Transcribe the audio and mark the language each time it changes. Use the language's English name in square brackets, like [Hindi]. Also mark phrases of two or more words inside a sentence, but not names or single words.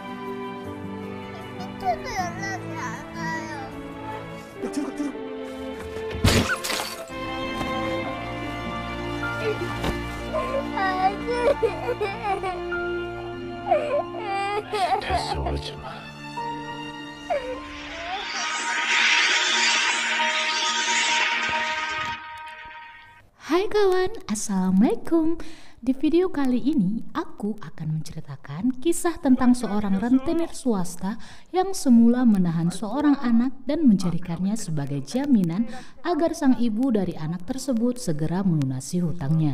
[Korean] 저도 연락이 안 와요. 들어가. 됐어, 울지 마. [Indonesian] Hai kawan, Assalamualaikum. Di video kali ini, aku akan menceritakan kisah tentang seorang rentenir swasta yang semula menahan seorang anak dan menjadikannya sebagai jaminan agar sang ibu dari anak tersebut segera melunasi hutangnya.